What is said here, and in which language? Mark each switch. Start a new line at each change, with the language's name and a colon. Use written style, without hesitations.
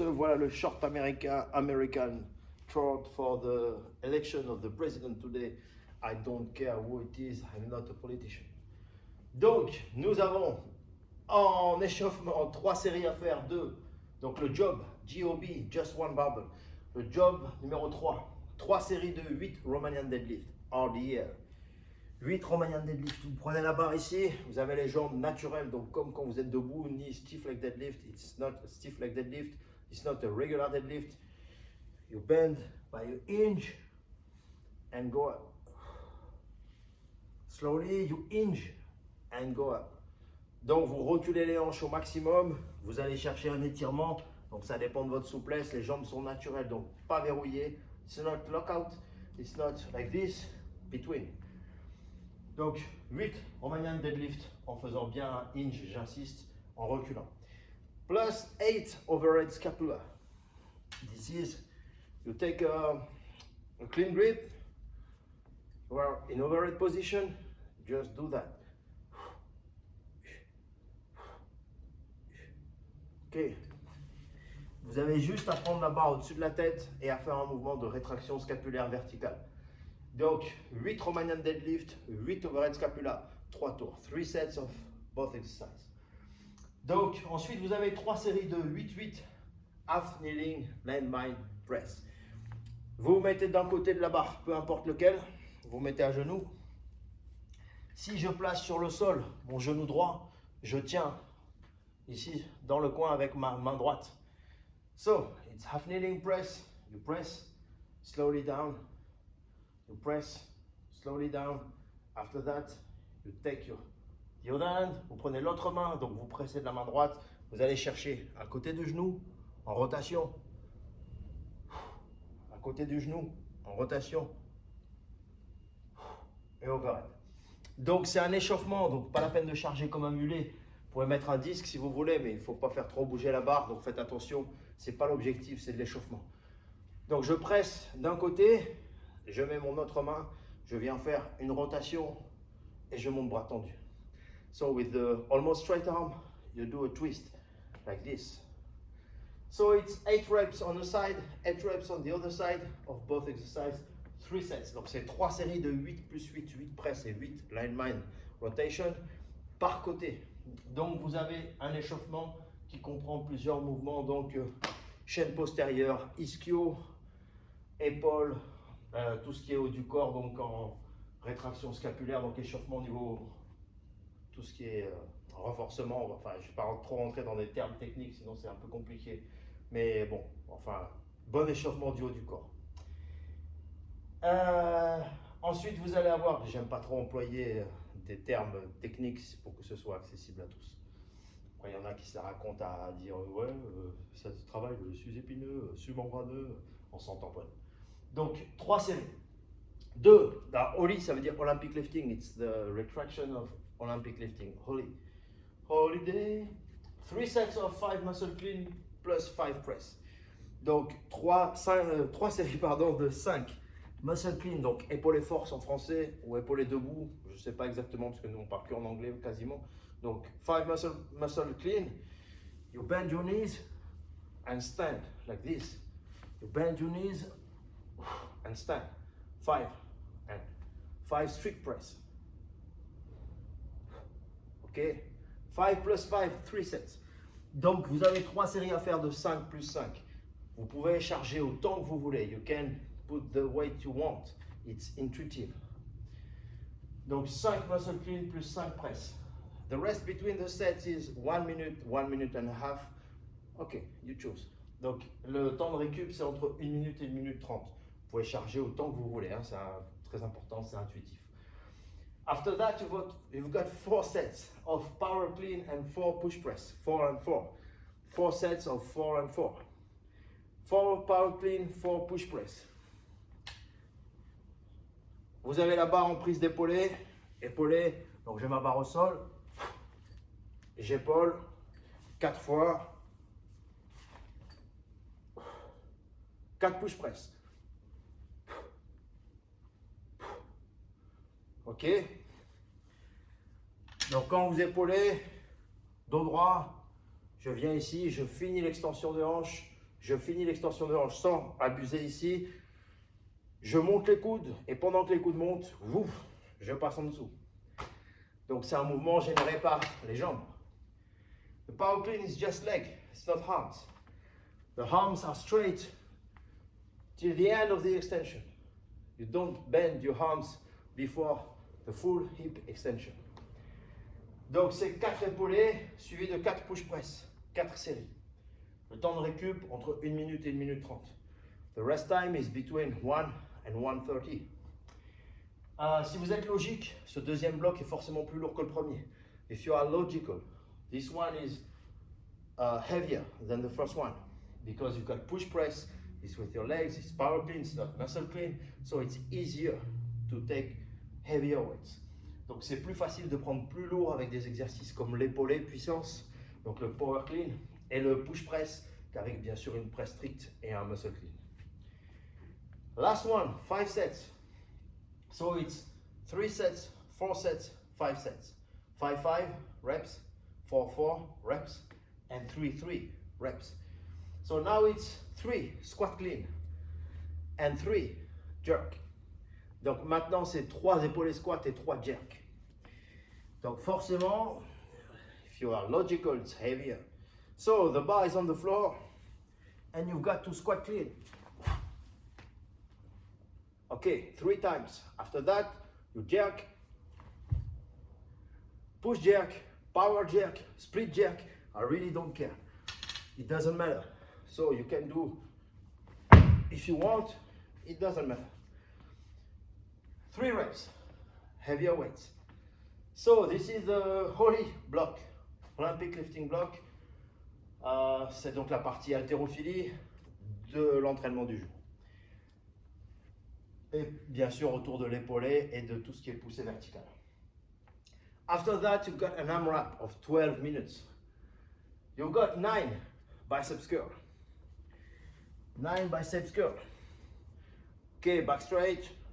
French: Voilà le
English: short American short for the election of the president today. I don't care who it is, I'm not a politician.
French: Donc, nous avons en échauffement 3 séries à faire, 2. Donc le job, JOB, Just One Barbell. Le job numéro 3 séries de 8 Romanian deadlift, RDL. 8 Romanian deadlift, vous prenez la barre ici, vous avez les jambes naturelles, donc comme quand vous êtes debout, ni stiff leg deadlift,
English: it's not a stiff leg deadlift, it's not a regular deadlift. You bend by your hinge and go up. Slowly, you hinge and go up.
French: Donc vous reculez les hanches au maximum, vous allez chercher un étirement, donc ça dépend de votre souplesse, les jambes sont naturelles, donc pas verrouillées.
English: It's not lockout, it's not like this, between.
French: Donc 8 Romanian deadlift en faisant bien un hinge, j'insiste, en reculant.
English: Plus 8 overhead scapula. This is, you take a clean grip, you are in overhead position, just do that. Ok.
French: Vous avez juste à prendre la barre au-dessus de la tête et à faire un mouvement de rétraction scapulaire verticale. Donc, 8 Romanian deadlift, 8 overhead scapula, 3 tours,
English: 3 sets of both exercises.
French: Donc, ensuite, vous avez 3 séries de 8-8, half kneeling, landmine, press. Vous vous mettez d'un côté de la barre, peu importe lequel, vous mettez à genoux. Si je place sur le sol mon genou droit, je tiens ici dans le coin avec ma main droite.
English: So, it's half kneeling press, you press slowly down. You press slowly down. After that, you take the other hand.
French: Vous prenez l'autre main, donc vous pressez de la main droite. Vous allez chercher à côté du genou, en rotation. À côté du genou, en rotation. Et overhead. Donc c'est un échauffement, donc pas la peine de charger comme un mulet. Vous pouvez mettre un disque si vous voulez, mais il ne faut pas faire trop bouger la barre, donc faites attention. Ce n'est pas l'objectif, c'est de l'échauffement. Donc je presse d'un côté. Je mets mon autre main, je viens faire une rotation et je monte bras tendu.
English: So with the almost straight arm, you do a twist like this. So it's 8 reps on the side, 8 reps on the other side of both exercises, 3 sets.
French: Donc c'est 3 séries de 8 plus 8, 8 press et 8 landmine rotation par côté. Donc vous avez un échauffement qui comprend plusieurs mouvements, donc chaîne postérieure, ischio, épaule, tout ce qui est haut du corps, donc en rétraction scapulaire, donc échauffement au niveau, tout ce qui est renforcement. Enfin, je ne vais pas trop rentrer dans des termes techniques, sinon c'est un peu compliqué. Mais bon, enfin, bon échauffement du haut du corps. Ensuite, vous allez avoir, j'aime pas trop employer des termes techniques pour que ce soit accessible à tous. Après, il y en a qui se la racontent à dire ouais, ça se travaille le sus-épineux, submembraneux, on s'entend pas. Donc, 3 séries. 2, Holy, ça veut dire Olympic lifting.
English: It's the retraction of Olympic lifting. Holy. Holiday. 3 sets of 5 muscle clean plus 5 press.
French: Donc, 3 séries de 5 muscle clean. Donc, épaulé force en français ou épaulé debout. Je ne sais pas exactement parce que nous, on parle qu'en anglais quasiment. Donc, 5 muscle clean.
English: You bend your knees and stand like this. You bend your knees and stand. 5 and 5 strict press. Ok, 5 plus 5, 3 sets.
French: Donc vous avez 3 séries à faire de 5 plus 5. Vous pouvez charger autant que vous voulez.
English: You can put the weight you want. It's intuitive.
French: Donc 5 muscle clean plus 5 press.
English: The rest between the sets is 1 minute, 1 minute and a half. Ok, you choose.
French: Donc le temps de récup c'est entre 1 minute et 1 minute 30. Vous pouvez charger autant que vous voulez, hein. C'est très important, c'est intuitif.
English: After that, you've got 4 sets of power clean and 4 push press, 4 and 4. 4 sets of 4 and 4. 4 power clean, 4 push press.
French: Vous avez la barre en prise d'épaulé, donc j'ai ma barre au sol, j'épaule 4 fois, 4 push press. Ok. Donc quand vous épaulez, dos droit, je viens ici, je finis l'extension de hanche, sans abuser ici. Je monte les coudes et pendant que les coudes montent, ouf, je passe en dessous. Donc c'est un mouvement généré par les jambes.
English: The power clean is just leg, it's not arms. The arms are straight till the end of the extension. You don't bend your arms before the full hip extension.
French: Donc c'est 4 épaulés suivis de 4 push press, 4 séries. Le temps de récup entre 1 minute et 1 minute 30.
English: The rest time is between 1 and 1:30.
French: Si vous êtes logique, ce deuxième bloc est forcément plus lourd que le premier.
English: If you are logical, this one is heavier than the first one because you've got push press, it's with your legs, it's power clean, it's not muscle clean, so it's easier to take heavier weights.
French: Donc c'est plus facile de prendre plus lourd avec des exercices comme l'épaulé puissance, donc le power clean, et le push press qu'avec bien sûr une presse stricte et un muscle clean.
English: Last one, 5 sets. So it's 3 sets, 4 sets, 5 sets. 5 reps, 4 reps, and 3 reps. So now it's 3 squat clean and 3 jerk.
French: Donc maintenant c'est 3 épaulés squat et 3 jerk. Donc forcément,
English: if you are logical, it's heavier. So the bar is on the floor and you've got to squat clean. Okay, 3 times. After that, you jerk, push jerk, power jerk, split jerk. I really don't care. It doesn't matter. So you can do, if you want, it doesn't matter. 3 reps, heavier weights. So this is the holy block, Olympic lifting block.
French: C'est donc la partie haltérophilie de l'entraînement du jour. Et bien sûr autour de l'épaulé et de tout ce qui est poussé vertical.
English: After that, you've got an AMRAP of 12 minutes. You've got 9 biceps curl. 9 biceps curl. Okay, back straight.